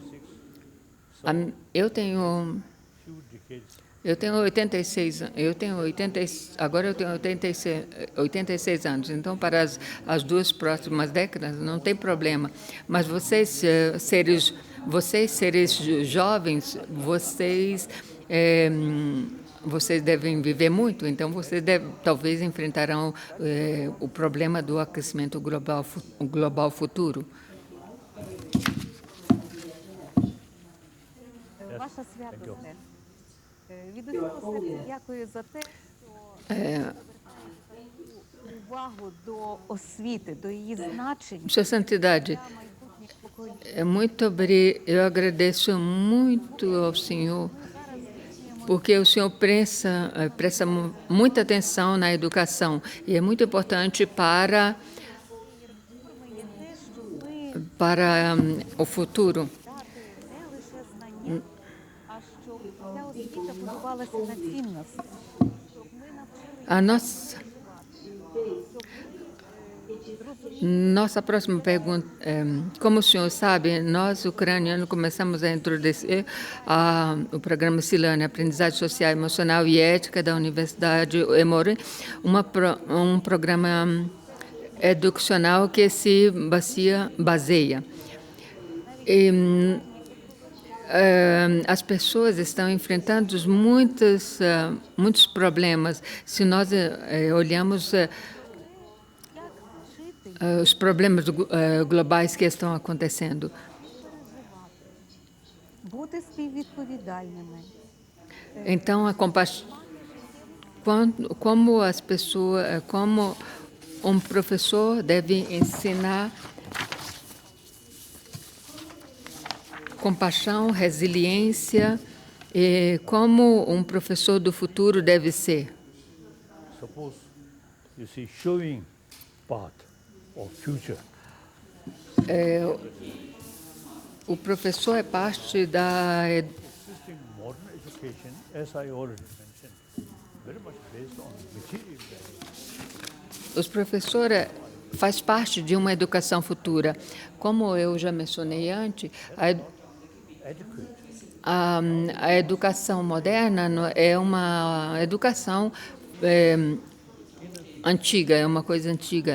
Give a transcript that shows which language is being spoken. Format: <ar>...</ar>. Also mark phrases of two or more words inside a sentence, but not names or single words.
<pt>Eu tenho 86 anos, então para as duas próximas décadas não tem problema. Mas vocês, seres Vocês, seres jovens, vocês devem viver muito, então vocês talvez enfrentarão o problema do aquecimento global futuro.</pt> <uk>Ваша святосте, від усього серця дякую за те, що увагу до освіти, до її значення</uk> <pt>Sua Santidade,</pt> <uk>для майбутніх поколінь.</uk> <pt>eu agradeço muito ao Senhor, porque o Senhor presta muita atenção na educação e é muito importante para</pt> <uk>Те, що ми</uk> <pt>para o futuro.</pt> <uk>дати не лише знання, а щоб ця освіта будувалася на цінності, щоб ми навчилися</uk> <pt>A nossa próxima pergunta, como o senhor sabe, nós ucranianos começamos a introduzir o programa Silânia, Aprendizagem Social, Emocional e Ética da Universidade Emory, um programa educacional que se baseia. As pessoas estão enfrentando muitos problemas. Se nós olhamos os problemas globais que estão acontecendo.</pt> <uk>бути співвідповідальними.</uk> <pt>Então, como as pessoas, como um professor deve ensinar compaixão, resiliência, e como um professor do futuro deve ser.</pt> <en>Suppose you see showing path of future.</en> <pt>O professor é parte da</pt> <en>Existing modern education, as I already mentioned, very much based on material value.</en> <pt>Os professores faz parte de uma educação futura. Como eu já mencionei antes, Adequate. a educação moderna é uma educação antiga, é uma coisa antiga.</pt>